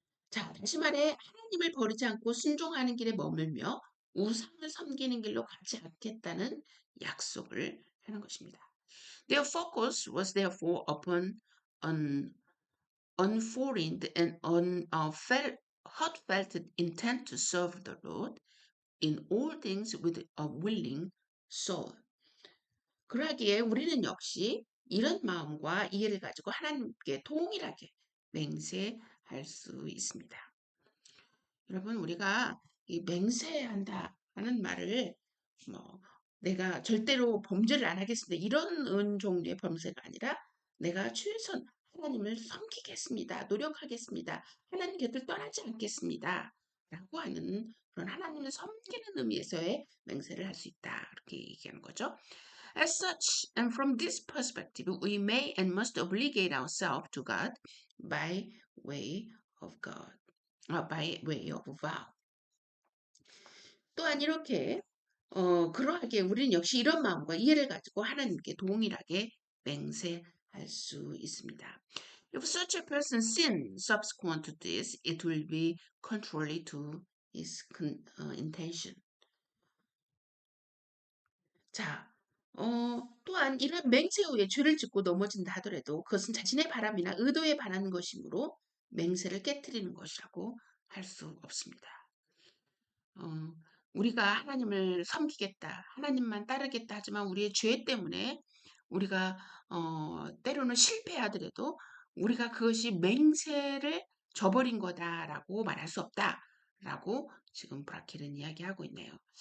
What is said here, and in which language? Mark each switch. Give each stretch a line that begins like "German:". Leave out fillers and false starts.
Korean: 자, 다시 말해 하나님을 버리지 않고 순종하는 길에 머물며 우상을 섬기는 길로 가지 않겠다는 약속을 하는 것입니다.
English: Their focus was therefore upon an unforeign and heartfelt intent to serve the Lord in all things with a willing soul.
Korean: 그러기에 우리는 역시 이런 마음과 이해를 가지고 하나님께 동일하게 맹세할 수 있습니다. 여러분, 우리가 이 맹세한다라는 말을 내가 절대로 범죄를 안 하겠습니다. 이런 종류의 범죄가 아니라 내가 최선 하나님을 섬기겠습니다. 노력하겠습니다. 하나님 곁을 떠나지 않겠습니다. 라고 하는 그런 하나님을 섬기는 의미에서의 맹세를 할 수 있다. 그렇게 얘기하는 거죠.
English: As such, and from this perspective, we may and must obligate ourselves to God by way of God, by way of vow.
Korean: 또한 이렇게 그러하게 우리는 역시 이런 마음과 이해를 가지고 하나님께 동일하게 맹세할 수 있습니다.
English: If such a person sins subsequent to this, it will be contrary to his intention.
Korean: 자, 또한 이런 맹세 후에 죄를 짓고 넘어진다 하더라도 그것은 자신의 바람이나 의도에 반하는 것이므로 맹세를 깨뜨리는 것이라고 할 수 없습니다. 우리가 하나님을 섬기겠다, 하나님만 따르겠다 하지만 우리의 죄 때문에 우리가 때로는 실패하더라도 우리가 그것이 맹세를 저버린 거다라고 말할 수 없다라고 지금 브라켈은 이야기하고 있네요.